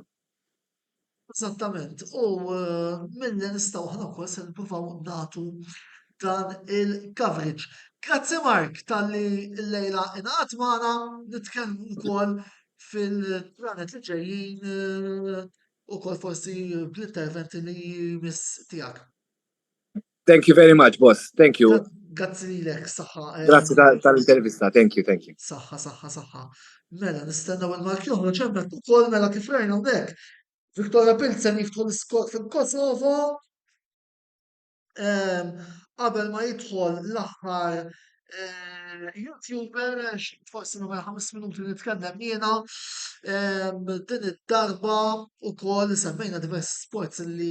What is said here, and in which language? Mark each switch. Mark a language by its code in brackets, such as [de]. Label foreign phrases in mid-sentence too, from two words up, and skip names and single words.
[mt] Esattament, u milli nistgħu aħna wkoll se nippruvaw nagħtu dan il-coverage. Grazzi Mark tal-li l-lejla ingħaqad magħna nitkellmu wkoll fil-ġranet li ġejjin ukoll forsi bl-interventi li jmiss tiegħek. [en] Thank you very much, boss. Thank you. [mt] Grazzi lilek, saħħa. Grazzi tal-intervista. [en] Thank you. [mt] Saħħa. Mela nistennew il-Mark joħroġ hemmhekk ukoll mela kif rajna hawnhekk. Victoria Pilsen jiftħu l-iskor fil-Kosovo. Qabel ma jidħol l-aħħar YouTuber, forsi nummer 5 minuti nitkellem jiena, din id-darba ukoll semmejna diversi sports li